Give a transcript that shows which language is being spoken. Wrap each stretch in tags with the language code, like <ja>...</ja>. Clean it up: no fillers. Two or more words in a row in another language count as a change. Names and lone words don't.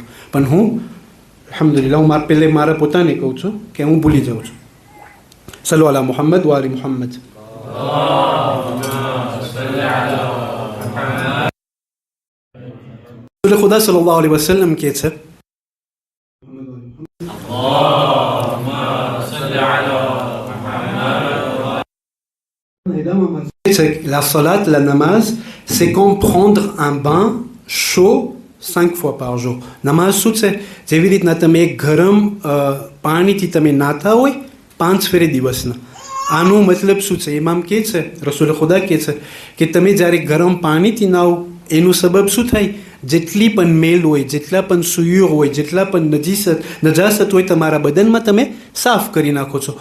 <gu>પણ હું અલ્હમ્દુલિલ્લાહ હું પહેલે મારા પોતાને કહું છું કે હું ભૂલી જાઉં છું.</gu> <ar>صلوا على محمد وآل محمد.</ar> <gu>રસૂલ ખુદા</gu> <ar>صلى الله عليه وسلم</ar> <gu>કહે છે</gu> <fr>la salat, la namaz, c'est comme prendre un bain chaud 5 fois par jour.</fr> <gu>નમાઝ શું છે? જેવી રીતના તમે એક ગરમ પાણીથી તમે નાતા હોય 5 ફેરે દિવસના. આનો મતલબ શું છે? ઇમામ કહે છે, રસૂલ ખુદા કહે છે કે તમે જ્યારે ગરમ પાણીથી નાઓ એનું સબબ શું થાય? જેટલી પણ મેલ હોય, જેટલા પણ સુયુર હોય, જેટલા પણ નજાસત હોય તમારા બદનમાં તમે સાફ કરી નાખો છો.</gu>